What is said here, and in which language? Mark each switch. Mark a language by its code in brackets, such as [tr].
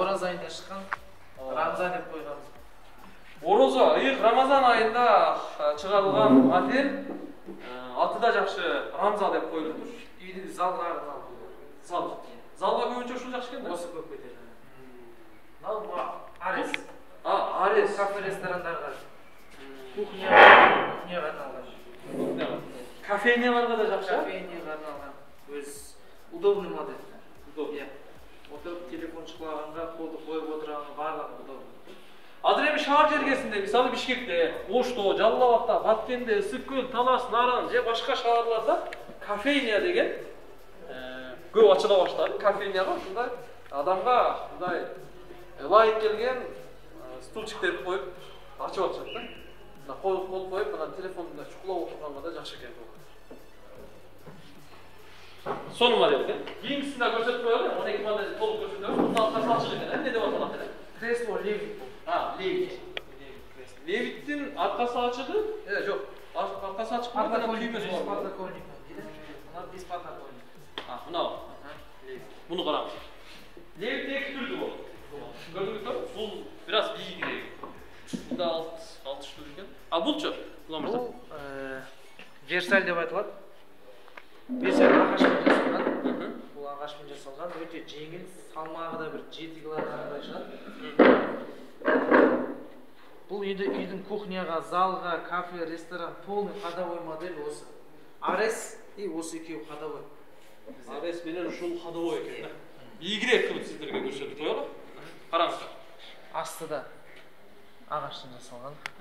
[kk] Ораза айында шыққан Рамзан деп қойғанбыз. [ky] Ораза, ыйык Рамазан айында чыгарылган модель аты да жакшы Рамза деп коюлуптур. Үйдүн залга арналып. Зал. Залга көбүнчө ушул жакшы экен да. [kk] Осы көп кетеді. Мына Арес. Арес. Кафе ресторандарға. Кухняға арналған. [ky] Кофейняларга да жакшы. [kk] Кофейняға арналған. Өз удобный модель. Удобный. Отырып телефон шықлағанға, қолды қойып отырғанға барлығы удобный. [ky] Азыр эми шаар жергесинде, мисалы Бишкекте, Ошто, Жалал Абадта, Баткенде, Ысык-Көл, Талас, Наран же башка шаарларда кофейня деген көп ачыла баштады. Кофейняга ушундай адамга мындай ылайык келген стульчиктерди коюп ачып атышат да. Мына кол коюп, анан телефонунда чукулап отурганга да жакшы экен бул. Сону модель экен. Кийинкисин да көрсөтүп коелу. 12 модель толук көрсөтөбүз. Бул салчык экен. Эмне деп аталат эле? Кресло левит. Левит. Левиттин аркасы ачыгы? Жок. Аркасы ачык болот, анан күймөсү бар. Подоконник. Мына без подоконник. Мына. Буну караңыз. Левит эки түрдүү болот. Көрдүңүзбү? Бул бир аз бийигирээк. Бunda 6 штук экен. Булчу? Бул Версаль деп айтылат. [kk] Версаль ағашпен жасалған. Бұл ағашпен жасалған, өте жеңіл, салмағы да бір 7 килограммдай шығады. Бұл үйдің кухняға, залға, кафе, ресторан, полный ходовой модель осы. Арес и осы екеуі ходовой. [ky] Арес менен ушул ходовой экен. Бийигирээк кылып сиздерге көрсөтүп коелу. Караңыздар. [kk] Астыда ағаштан жасалған.